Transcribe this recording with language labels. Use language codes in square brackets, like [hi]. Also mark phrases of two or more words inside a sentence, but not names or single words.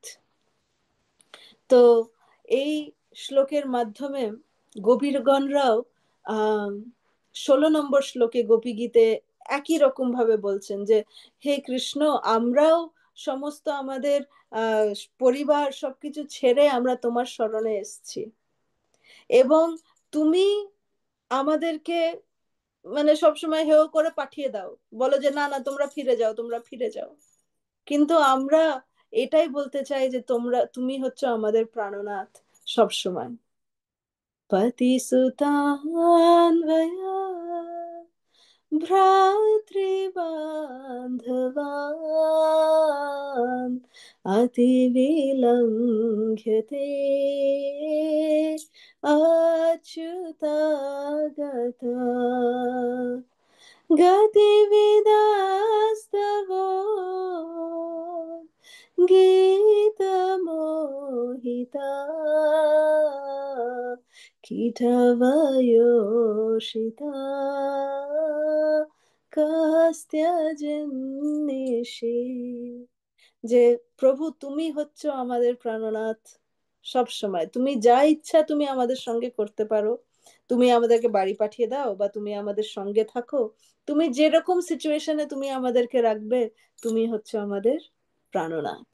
[bn] তো এই শ্লোকের মাধ্যমে গোপীগণরাও আহ 16 নম্বর শ্লোকে গোপী গীতে একই রকম ভাবে বলছেন যে হে কৃষ্ণ, আমরাও সমস্ত আমাদের আহ পরিবার সবকিছু ছেড়ে আমরা তোমার শরণে এসেছি, এবং তুমি আমাদেরকে মানে সবসময় হেয় করে পাঠিয়ে দাও, বলো যে না না তোমরা ফিরে যাও, তোমরা ফিরে যাও। কিন্তু আমরা এটাই বলতে চাই যে তুমি হচ্ছে আমাদের প্রাণনাথ সব সময়। [sa] पतिसुतान्वया भ्रातृबान्धवान् अतिविलङ्घ्यते अच्युतागता गतिविदास्तवो गीतमोहिता कीटवयोषिता [bn] কাস্ত্যজন্নিষি। যে প্রভু তুমি হচ্ছ আমাদের প্রাণনাথ, সব সময় তুমি যা ইচ্ছা তুমি আমাদের সঙ্গে করতে পারো, তুমি আমাদেরকে বাড়ি পাঠিয়ে দাও বা তুমি আমাদের সঙ্গে থাকো, তুমি যেরকম সিচুয়েশনে তুমি আমাদেরকে রাখবে, তুমি হচ্ছে আমাদের প্রাণনাথ।